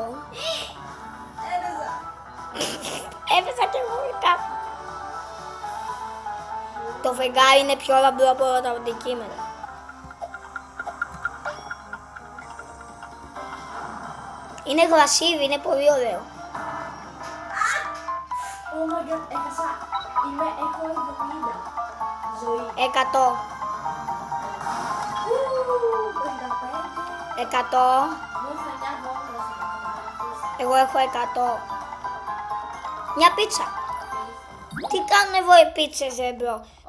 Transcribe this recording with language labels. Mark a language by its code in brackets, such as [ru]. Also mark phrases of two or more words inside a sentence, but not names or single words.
[el] Έπαιζα. Έπαιζα και εγώ κάπου. Το φεγγάρι είναι πιο λαμπρό από όλα τα αντικείμενα. Είναι γρασίδι, είναι πολύ ωραίο. [en] Oh my god, [el] έχασα. Έχω 70 ζωή. 100. 55. 100. Μου ήρθε μια βόμβα. Εγώ έχω 100. Μια πίτσα. Τι κάνουν εδώ οι πίτσες, ρε μπρο.